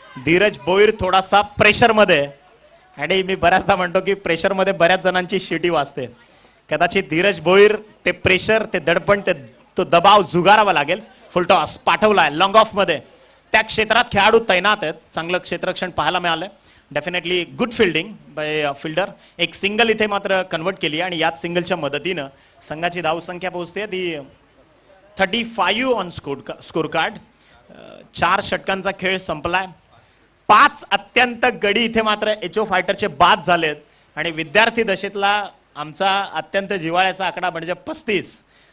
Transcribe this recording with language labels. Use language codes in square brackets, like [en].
[mr] धीरज भोईर थोडासा प्रेशरमध्ये. आणि मी बऱ्याचदा म्हणतो की प्रेशरमध्ये बऱ्याच जणांची शिटी वाजते. कदाचित धीरज भोईर ते प्रेशर, ते दडपण, तो दबाव झुगारावा लागेल. फुलटॉस पाठवलाय लॉंग ऑफमध्ये. त्या क्षेत्रात खेळाडू तैनात आहेत. चांगलं क्षेत्ररक्षण पाहायला मिळालं. [en] Definitely good fielding by fielder. [mr] एक सिंगल इथे मात्र कन्वर्ट केली आणि याच सिंगलच्या मदतीनं संघाची धावसंख्या पोहोचते ती 35 [en] On score card. [mr] 4 षटकांचा खेळ संपलाय. 5 अत्यंत गडी इथे मात्र एचओ फायटरचे बाद झालेत. आणि विद्यार्थी दशेतला आमचा अत्यंत जिव्हाळ्याचा आकडा म्हणजे 35.